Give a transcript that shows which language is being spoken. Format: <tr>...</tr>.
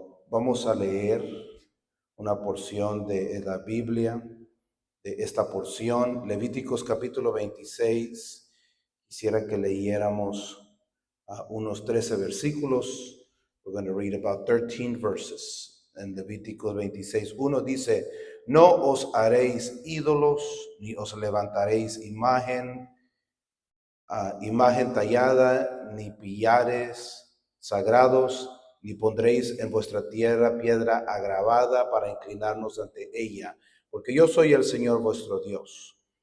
<es>Vamos a leer una porción de la Biblia, de esta porción, Levíticos capítulo 26. Quisiera que leyéramos unos 13 versículos.</es> <en>We're going to read about 13 verses.</en> <es>En Levíticos 26, uno dice, no os haréis ídolos, ni os levantaréis imagen tallada, ni pillares sagrados, ni pondréis en vuestra tierra piedra agravada para inclinarnos ante ella, porque yo soy el Señor vuestro Dios.</es>